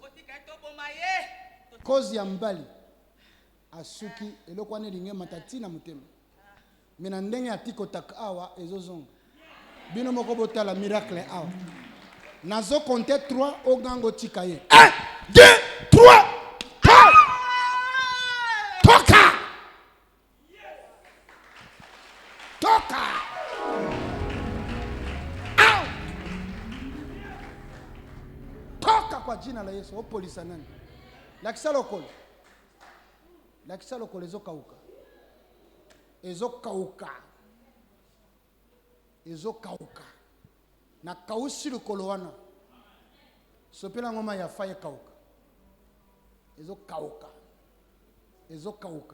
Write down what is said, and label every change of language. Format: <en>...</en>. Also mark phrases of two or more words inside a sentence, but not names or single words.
<ln>Kotika ye to boma ye. Cause ya mbali. Asuki eloko wana elingi matati na motema. Mais na ndenge atiko tak awa ezozonga. Bino moko botala miracle awa. Nazo compter 3 ogango tika ye. 1, 2, 3. Toka! Toka! Out!</ln> <sw>Toka kwa jina la Yesu.</sw> <ln>Opolisa nani? Lakisa lokolo. Lakisa lokolo ezokauka. Ezokauka. Ezokauka. Na kausi lokolo wana. Sopela ngoma ya faye kauka. Ezokauka. Ezokauka.</ln>